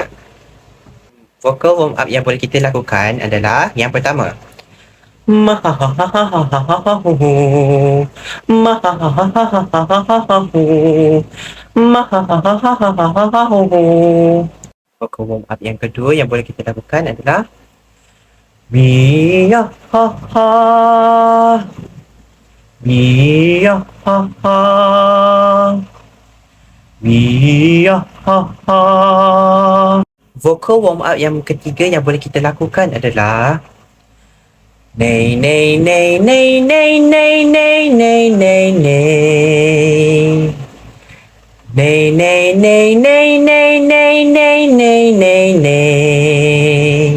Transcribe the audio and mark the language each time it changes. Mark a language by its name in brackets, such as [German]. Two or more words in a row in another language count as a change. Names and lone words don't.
[English] Vocal warm up [Malay] yang boleh kita lakukan adalah yang pertama, [English] vocal warm up [Malay] yang kedua yang boleh kita lakukan adalah Mia ha ha. Mia ha ha. Mia ha ha. [English] Vocal warm up [Malay] yang ketiga yang boleh kita lakukan adalah Nei nei nei nei nei nei nei nei nei nei. Nei nei nei nei nei nei nei nei nei nei.